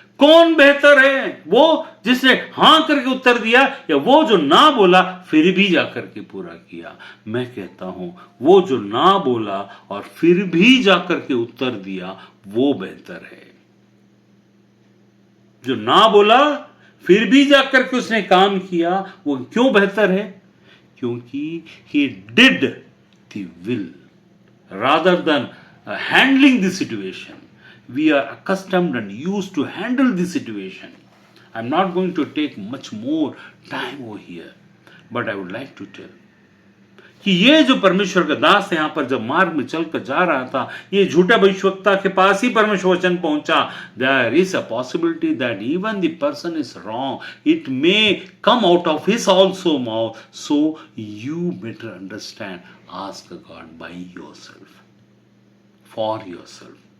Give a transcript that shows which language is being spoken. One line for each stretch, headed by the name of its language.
Hindi: कौन बेहतर है, वो जिसने हां करके उत्तर दिया या वो जो ना बोला फिर भी जाकर के पूरा किया? मैं कहता हूं वो जो ना बोला और फिर भी जाकर के उत्तर दिया वो बेहतर है। जो ना बोला फिर भी जाकर के उसने काम किया वो क्यों बेहतर है?
English: क्योंकि he did the will rather than handling the situation. We are accustomed and used to handle the situation. I'm not going to take much more time over here, but I would like to tell
Hindi: कि ये जो परमेश्वर का दास यहां पर जब मार्ग में चलकर जा रहा था, ये झूठा भविष्यवक्ता के पास ही परमेश्वर वचन पहुंचा।
English: There is a possibility that even the person is wrong, it may come out of his also mouth, so you better understand, ask God by yourself, for yourself.